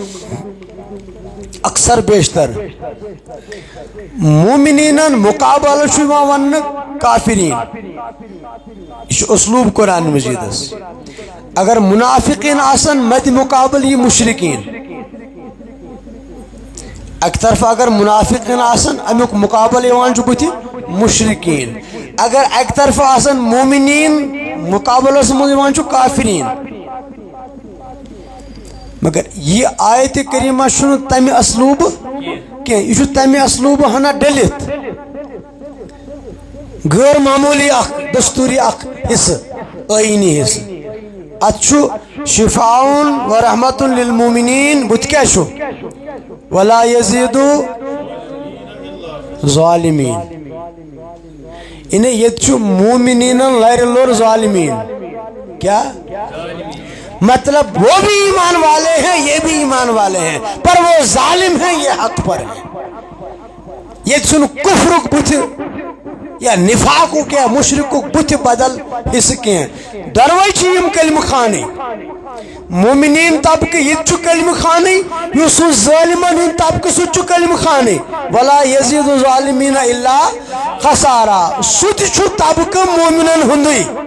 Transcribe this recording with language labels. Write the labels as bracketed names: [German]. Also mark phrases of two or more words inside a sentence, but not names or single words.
[Kashmiri] اکثر بیشتر مومنینن مقابلہ چھُ یِوان وننہٕ کافرین یہ چھُ اسلوب قرآن مجیدس اگر منافقین آسن مد مقابل یہ مشرقین اک طرف اگر منافقین آسن امیُک مقابل یِوان چھُ بُتھِ مشرقین اگر اک طرف آسن مومنین مقابلس منٛز یِوان چھُ کافرین مگر یہ آیت کریمہ چھُنہٕ تمہِ اسلوب کینٛہہ یہ چھُ تمہِ اسلوب ہنا ڈٔلِتھ غٲر معموٗلی اکھ دستوٗری اکھ حصہٕ ٲیٖنی حصہٕ ات چھُ [Arabic] شفاء و رحمت للمومنین [Kashmiri] بُتھِ کیٛاہ چھُ [Arabic] ولا یزیدُ [Kashmiri] ظالمین انہیں یہ چھُ مومنینن لرِ لوٚر ظالمین [Urdu] کیا مطلب وہ بھی ایمان والے ہیں یہ بھی ایمان والے ہیں پر وہ ظالم ہیں یہ حق پر ہیں [Kashmiri] یہ چھُنہٕ کفرُک بُتھِ یا نفاقُک یا مشرقُک بُتھِ بدل حصہٕ کینٛہہ دۄنوَے چھِ یِم کلمہٕ خانٕے مومنین طبقہٕ یہِ تہِ چھُ کلمہٕ خانٕے یُس سُہ ظٲلمن ہُنٛد طبقہٕ سُہ تہِ چھُ کلمہٕ خانٕے [Arabic] ولا یزیٖدُ الظالمیٖنَ الا خسارا [Kashmiri] سُہ تہِ چھُ طبقہٕ مومنن ہُنٛدُے